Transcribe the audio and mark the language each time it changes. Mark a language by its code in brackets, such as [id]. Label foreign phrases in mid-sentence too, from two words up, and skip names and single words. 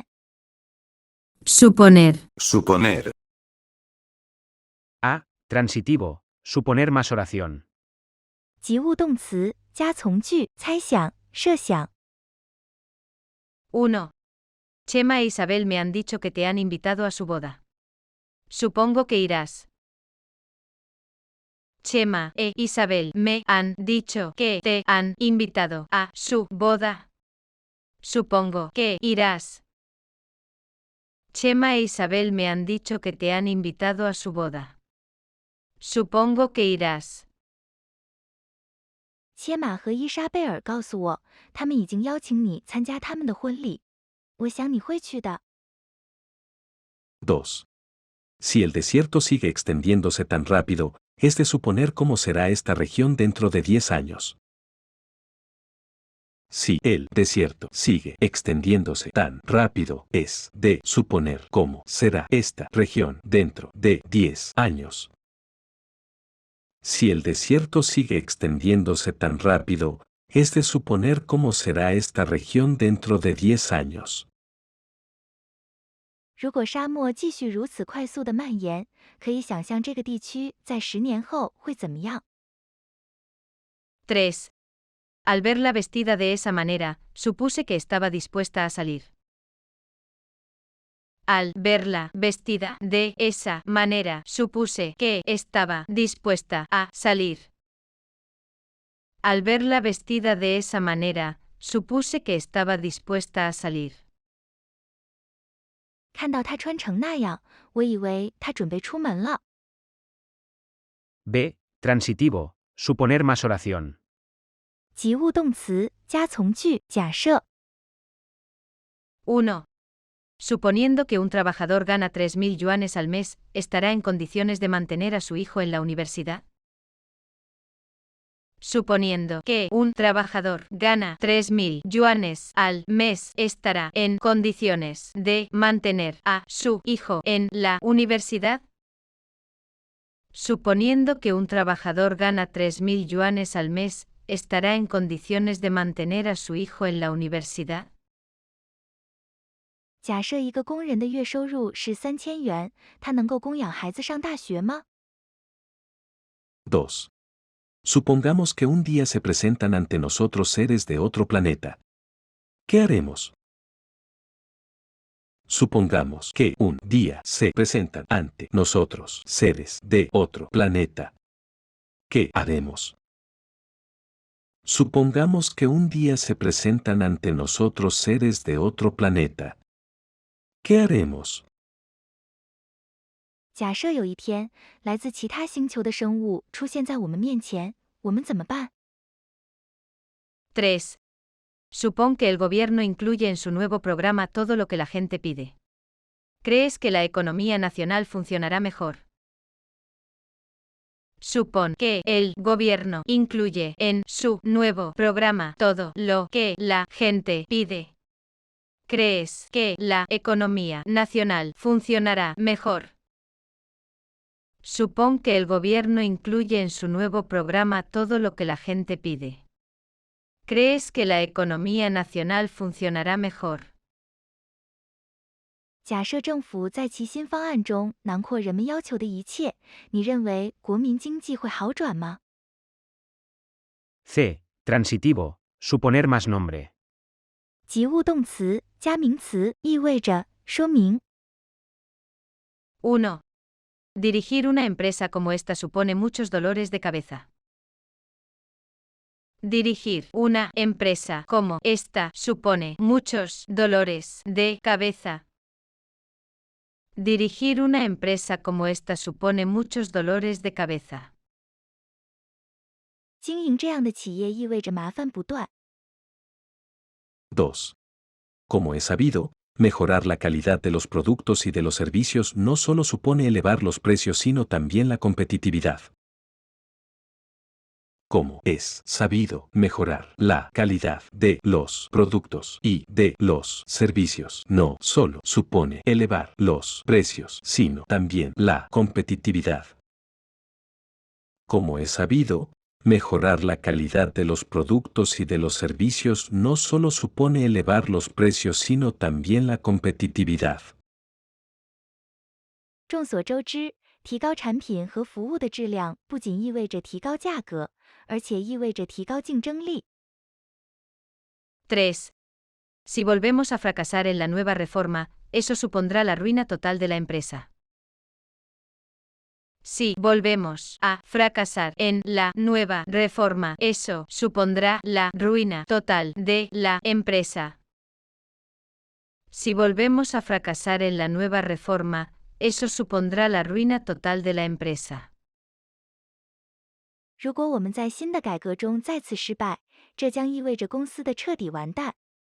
[es] Suponer. Suponer. A. Transitivo. Suponer más oración. [zh] 及物动词加从句，猜想、设想。 1. [es] Chema e Isabel me han dicho que te han invitado a su boda. Supongo que irás. Chema e Isabel me han dicho que te han invitado a su boda. Supongo que irás. Chema e Isabel me han dicho que te han invitado a su boda. Supongo que irás. [zh] 切玛和伊莎贝尔告诉我，他们已经邀请你参加他们的婚礼。我想你会去的。 2. [es] Si el desierto sigue extendiéndose tan rápido, es de suponer cómo será esta región dentro de 10 años. Si el desierto sigue extendiéndose tan rápido, es de suponer cómo será esta región dentro de 10 años. Si el desierto sigue extendiéndose tan rápido, es de suponer cómo será esta región dentro de 10 años. [zh] 如果沙漠继续如此快速的蔓延，可以想象这个地区在10年后会怎么样。 3. [es] Al verla vestida de esa manera, supuse que estaba dispuesta a salir. Al verla vestida de esa manera, supuse que estaba dispuesta a salir. Al verla vestida de esa manera, supuse que estaba dispuesta a salir. [zh] 看到他穿成那样，我以为他准备出门了。 [es] B. Transitivo. Suponer más oración. [zh] 及物动词加从句，假设。 1. [es] Suponiendo que un trabajador gana 3.000 yuanes al mes, ¿estará en condiciones de mantener a su hijo en la universidad? Suponiendo que un trabajador gana 3.000 yuanes al mes, ¿estará en condiciones de mantener a su hijo en la universidad? Suponiendo que un trabajador gana 3.000 yuanes al mes, ¿estará en condiciones de mantener a su hijo en la universidad? [zh] 假设一个工人的月收入是3000元，他能够供养孩子上大学吗？ 2. [es] Supongamos que un día se presentan ante nosotros seres de otro planeta. ¿Qué haremos? Supongamos que un día se presentan ante nosotros seres de otro planeta. ¿Qué haremos? Supongamos que un día se presentan ante nosotros seres de otro planeta. ¿Qué haremos? [zh] 假设有一天，来自其他星球的生物出现在我们面前，我们怎么办？ 3. [es] Supón que el gobierno incluye en su nuevo programa todo lo que la gente pide. ¿Crees que la economía nacional funcionará mejor? Supón que el gobierno incluye en su nuevo programa todo lo que la gente pide. ¿Crees que la economía nacional funcionará mejor? Supón que el gobierno incluye en su nuevo programa todo lo que la gente pide. ¿Crees que la economía nacional funcionará mejor? [zh] 假设政府在其新方案中囊括人们要求的一切，你认为国民经济会好转吗？ [es] C. Transitivo. Suponer más nombre. [zh] 及物动词加名词意味着说明。 1. [es] Dirigir una empresa como esta supone muchos dolores de cabeza. Dirigir una empresa como esta supone muchos dolores de cabeza. Dirigir una empresa como esta supone muchos dolores de cabeza. [zh] 经营这样的企业意味着麻烦不断。 2. [es] Como es sabido, mejorar la calidad de los productos y de los servicios no solo supone elevar los precios sino también la competitividad. como es sabido, mejorar la calidad de los productos y de los servicios no solo supone elevar los precios, sino también la competitividad. Como es sabido, mejorar la calidad de los productos y de los servicios no solo supone elevar los precios, sino también la competitividad. [zh] 众所周知，提高产品和服务的质量不仅意味着提高价格，而且意味着提高竞争力。 3. [es] Si volvemos a fracasar en la nueva reforma, eso supondrá la ruina total de la empresa. Si volvemos a fracasar en la nueva reforma, eso supondrá la ruina total de la empresa. Si volvemos a fracasar en la nueva reforma, eso supondrá la ruina total de la empresa. [zh] 如果我们在新的改革中再次失败，这将意味着公司的彻底完蛋。